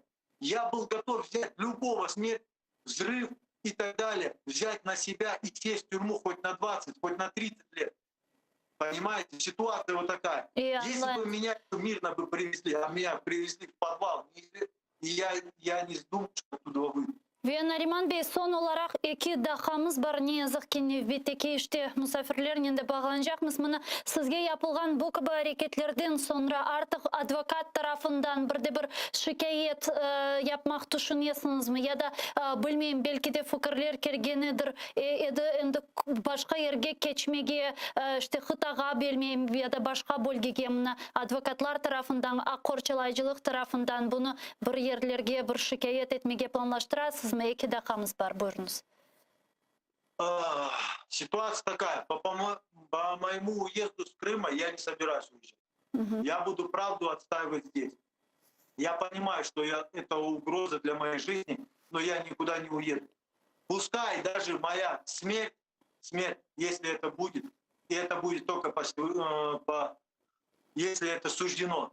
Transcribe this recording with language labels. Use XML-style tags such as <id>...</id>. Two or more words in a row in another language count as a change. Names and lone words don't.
<ru>Я был готов взять любого, смерть, взрыв и так далее, взять на себя и сесть в тюрьму хоть на 20, хоть на 30 лет. Понимаете, ситуация вот такая. Если бы меня мирно бы привезли, а меня привезли в подвал, и я не думаю, что оттуда выйду.</ru> <crh>Ve Naриман Bey, son olarak 2 dakikamız var. Ne yazık ki növbetteki işte misafirlerle de bağlanacakmız. Mına sizge yapılgan bu gibi hareketlerden sonra artık advokat tarafından bir şikayet yapmak düşünüyorsunuz mu? Ya da bilmeyeyim, belki de fikirler kergenidir. Endi başka yerge geçmege, işte hıtaga bilmeyeyim ya da başka bölgege mına advokatlar tarafından, akkorçalaycılık tarafından bunu bir yerlerge bir şikayet etmege planlaştırasınız mı? 2 dakikamız var, buyurunuz.</crh> <ru>Ситуация такая. По моему уезду с Крыма я не собираюсь уезжать. Я буду правду отстаивать здесь. Я понимаю, что это угроза для моей жизни, но я никуда не уеду. Пускай даже моя смерть, если это будет, и это будет только если это суждено.</ru>